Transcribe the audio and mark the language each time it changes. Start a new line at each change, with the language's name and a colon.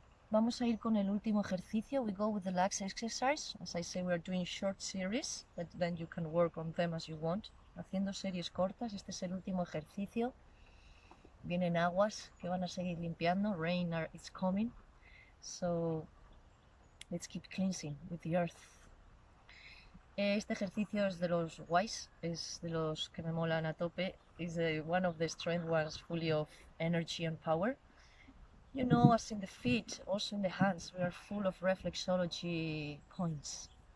Spanish: Vamos a ir con el último ejercicio.
English: We go with the last exercise. As I say, we are doing short series, but then you can work on them as you want.
Spanish: Haciendo series cortas. Este es el último ejercicio. Vienen aguas que van a seguir limpiando.
English: Rain is coming. So let's keep cleansing with the earth.
Spanish: Este ejercicio es de los guays, es de los que me molan a tope.
English: Is one of the strength ones, fully of energy and power. You know, as in the feet, also in the hands, we are full of reflexology points.